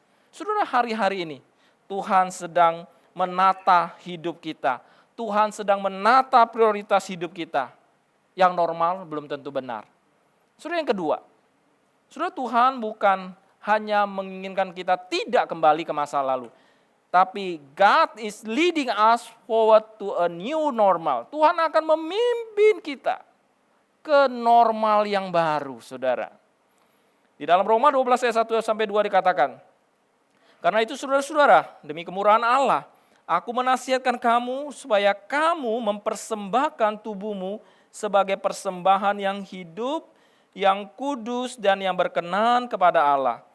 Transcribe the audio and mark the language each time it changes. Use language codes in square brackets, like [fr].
[id] Saudara, hari-hari ini Tuhan sedang menata hidup kita. Tuhan sedang menata prioritas hidup kita. Yang normal belum tentu benar. Saudara, yang kedua, saudara, Tuhan bukan hanya menginginkan kita tidak kembali ke masa lalu. Tapi [en] God is leading us forward to a new normal. [id] Tuhan akan memimpin kita ke normal yang baru, saudara. Di dalam Roma 12 ayat 1-2 dikatakan, karena itu saudara-saudara, demi kemurahan Allah, aku menasihatkan kamu supaya kamu mempersembahkan tubuhmu sebagai persembahan yang hidup, yang kudus dan yang berkenan kepada Allah.